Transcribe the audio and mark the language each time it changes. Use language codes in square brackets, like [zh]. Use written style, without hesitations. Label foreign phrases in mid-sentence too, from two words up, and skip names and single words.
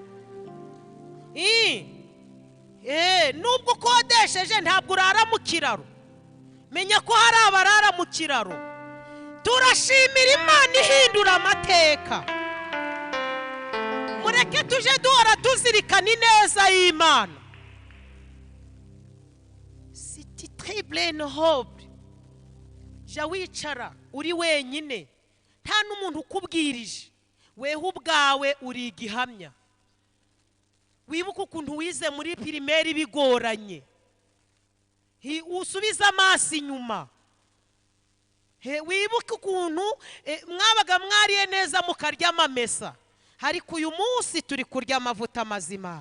[rw] Nubwo ukodesheje ntabwo urara mu kiraro. Menya ko hari abarara mu kiraro. Turashimira Imana ihindura amateka. Mureke tuje duhora tuzirikana ineza y'Imana. [fr] C'est très noble. [rw] Ja wicara uri wenyine, nta n'umuntu ukubwirije, weho ubwawe uri igihamya. Wibuka ukuntu wize muri primaire bigoranye, usubiza amaso inyuma. Wibuka ukuntu mwabaga mwariye neza mukarya amamesa, ariko uyu munsi turi kurya amavuta mazima.